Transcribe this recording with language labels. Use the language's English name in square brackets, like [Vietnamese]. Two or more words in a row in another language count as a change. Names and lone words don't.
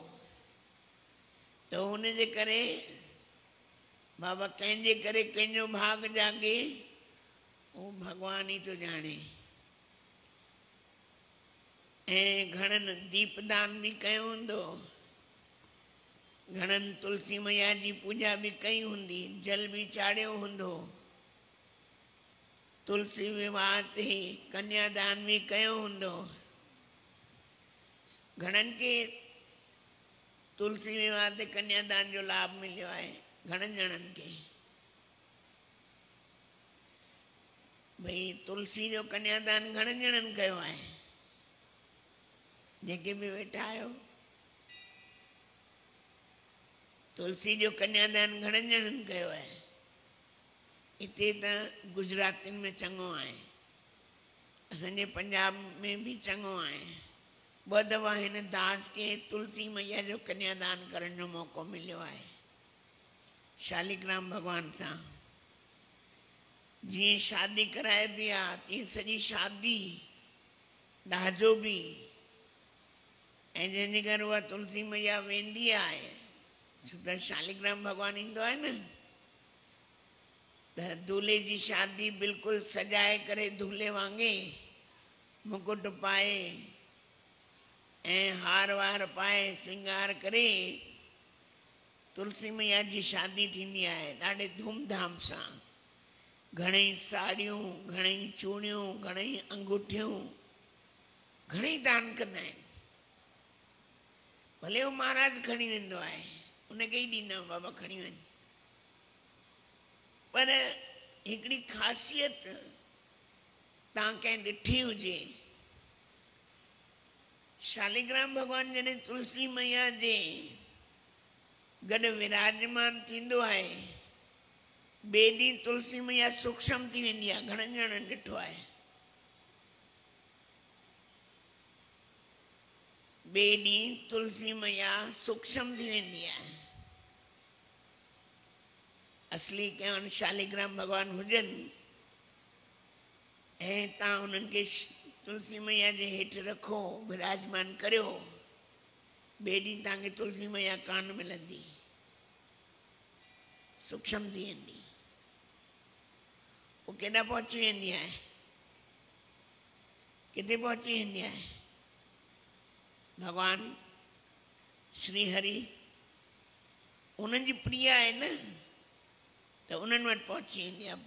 [Sindhi] त हुनजे करे बाबा कंहिंजे करे कंहिंजो भाग जागे, उहो भॻवान ई थो ॼाणे। ऐं घणनि दीपदान बि कयो हूंदो, घणनि तुलसी मैया जी पूॼा बि कई हूंदी, जल बि चाढ़ियो हूंदो, तुलसी विवाह ते कन्यादान बि कयो हूंदो। घणनि खे तुलसी विवाह ते कन्यादान जो लाभ मिलियो आहे, घणनि ॼणनि खे। भई तुलसी जो कन्यादान घणनि ॼणनि कयो आहे, जेके बि वेठा आहियो। तुलसी जो कन्यादान घणनि ॼणनि कयो आहे। हिते त गुजरातियुनि में चङो आहे, असांजे पंजाब में बि चङो आहे। 2 दफ़ा हिन दास खे तुलसी मैया जो कन्यादान करण जो मौक़ो मिलियो आहे, शालिग्राम भॻवान सां। जीअं शादी कराए बि आहे, तीअं सॼी शादी ॾाजो बि। ऐं जंहिंजे घर उहा तुलसी मैया वेंदी आहे, छो त शालिग्राम भॻवानु ईंदो आहे न, त दूल्हे जी शादी बिल्कुलु सजाए करे दूल्हे वांगुरु मुकुट पाए ऐं हार वार पाए सिंगार करे तुलसी मैया जी शादी थींदी आहे, ॾाढे धूमधाम सां। घणेई साड़ियूं, घणेई चूड़ियूं, घणेई अंगूठियूं, घणेई दान कंदा आहिनि। भले उहो महाराज खणी वेंदो आहे, उनखे ई ॾींदा आहियूं, बाबा खणी वञ। पर हिकिड़ी ख़ासियत तव्हां कंहिं ॾिठी हुजे, शालिग्राम भॻवानु जॾहिं तुलसी मैया जे गॾु विराजमान थींदो आहे, ॿिए ॾींहुं तुलसी मैया सूक्ष्म थी वेंदी आहे। घणनि ॼणनि ॾिठो आहे। ॿिए ॾींहुं तुलसी मैया सूक्ष्म थी वेंदी आहे। असली कंहिं शालिग्राम भॻवानु हुजनि ऐं तव्हां उन्हनि खे तुलसी मैया जे हेठि रखो, विराजमान करियो, ॿिए ॾींहुं तव्हांखे तुलसी मैया कान मिलंदी, सूक्ष्म थी वेंदी। पोइ केॾा पहुची वेंदी आहे, किथे पहुची वेंदी आहे? भॻवानु श्री हरि उन्हनि जी प्रिय आहे न, त उन्हनि वटि पहुची वेंदी आहे।